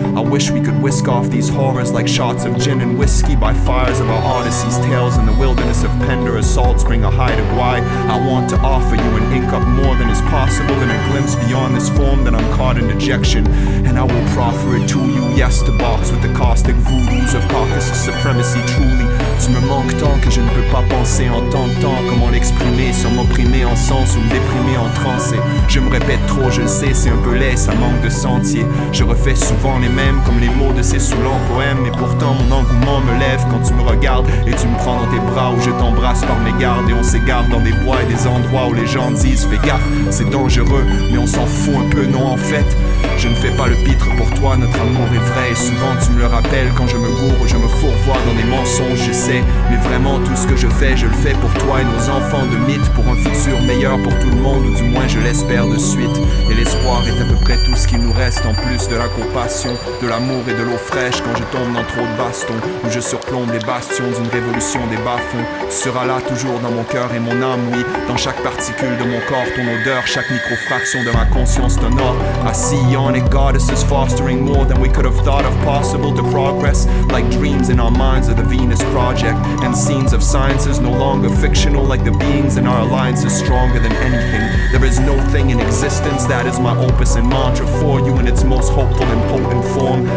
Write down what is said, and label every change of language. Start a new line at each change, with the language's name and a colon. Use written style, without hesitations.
English: I wish we could whisk off these horrors like shots of gin and whiskey by fires of our Odyssey's tales in the wilderness of Pender or Salt Spring or Haida Gwaii. I want to offer you and ink up more than is possible in a glimpse beyond this form that I'm caught in dejection. And I will proffer it to you, yes, to box with the caustic voodoos of Caucasus supremacy truly. To
French: manque tant que je ne peux pas penser en tant de temps. Comment l'exprimer sans m'opprimer en sens ou me déprimer en transe. Et je me répète trop, je le sais, c'est un peu laid, ça manque de sentier. Je refais souvent les mêmes comme les mots de ces saoulants poèmes. Et pourtant mon engouement me lève quand tu me regardes et tu me prends dans tes bras, où je t'embrasse par mes gardes. Et on s'égare dans des bois et des endroits où les gens disent fais gaffe, c'est dangereux, mais on s'en fout un peu, non en fait. Je ne fais pas le pitre pour toi, notre amour est vrai. Et souvent tu me le rappelles quand je me gourre, je me fourvoie dans des mensonges, je sais. Mais vraiment tout ce que je le fais pour toi et nos enfants de mythe. Pour un futur meilleur pour tout le monde, ou du moins je l'espère de suite. Et l'espoir est à peu près tout ce qu'il nous reste, en plus de la compassion, de l'amour et de l'eau fraîche. Quand je tombe dans trop de bastons, où je surplombe les bastions d'une révolution des bas-fonds. Tu seras là toujours dans mon cœur et mon âme, oui. Dans chaque particule de mon corps, ton odeur, chaque microfraction de ma conscience t'honore.
English: Assis on it, goddesses fostering more than we could have thought of possible to progress. Like dreams in our minds of the Venus Project, and scenes of sciences no longer fictional. Like the beings in our alliance is stronger than anything. There is no thing in existence that is my opus and mantra for you in its most hopeful and potent form.